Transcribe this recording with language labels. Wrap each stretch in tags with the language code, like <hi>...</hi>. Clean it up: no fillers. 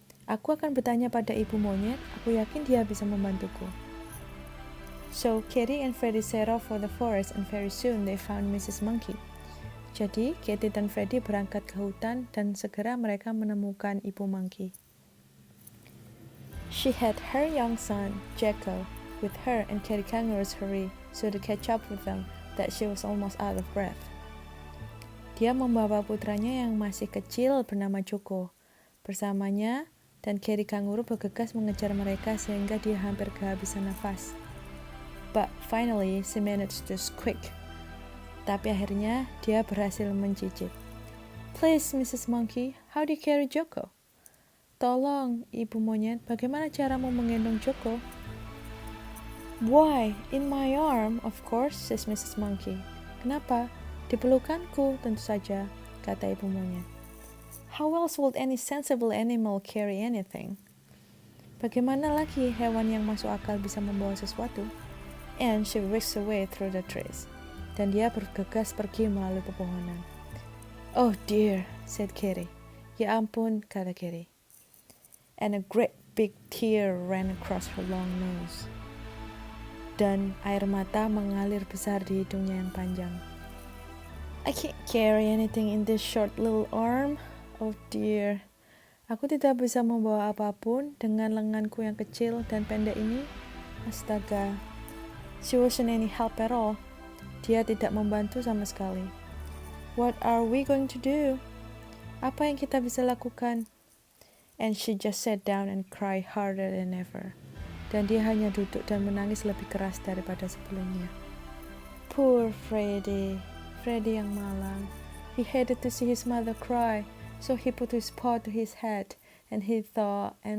<id>Aku akan bertanya pada ibu monyet. Aku yakin dia bisa membantuku.</id> <en>So Katie and Freddy set off for the forest and very soon they found Mrs. Monkey.</en> <id>Jadi Katie dan Freddy berangkat ke hutan dan segera mereka menemukan ibu monkey.</id> <en>She had her young son, Jacko, with her and Katie Kangaroo's hurry so to catch up with them that she was almost out of breath.</en> <id>Dia membawa putranya yang masih kecil bernama Joko bersamanya dan Katie Kangaroo bergegas mengejar mereka sehingga dia hampir kehabisan nafas.</id> <en>But finally, she managed to squeak.</en> <id>Tapi akhirnya, dia berhasil mencicit.</id> <en>Please, Mrs. Monkey, how do you carry Joko?</en> <id>Tolong, Ibu Monyet, bagaimana caramu menggendong Joko?</id> <en>Why, in my arm, of course, says Mrs. Monkey.</en> <id>Kenapa? Di pelukanku, tentu saja, kata Ibu Monyet.</id> <en>How else would any sensible animal carry anything?</en> <id>Bagaimana lagi hewan yang masuk akal bisa membawa sesuatu?</id> <en>And she whisked away through the trees.</en> <id>Dan dia bergegas pergi melalui pepohonan.</id> <en>Oh dear, said Katie.</en> <id>Ya ampun, kata Katie.</id> <en>And a great big tear ran across her long nose.</en> <id>Dan air mata mengalir besar di hidungnya yang panjang.</id> <en>I can't carry anything in this short little arm. Oh dear.</en> <id>Aku tidak bisa membawa apapun dengan lenganku yang kecil dan pendek ini. Astaga.</id> <en>She wasn't any help at all.</en> <id>Dia tidak membantu sama sekali.</id> <en>What are we going to do?</en> <id>Apa yang kita bisa lakukan?</id> <en>And she just sat down and cried harder than ever.</en> <id>Dan dia hanya duduk dan menangis lebih keras daripada sebelumnya.</id> <en>Poor Freddy.</en> <id>Freddy yang malang.</id> <en>He hated to see his mother cry, so he put his paw to his head, and he thought.</en>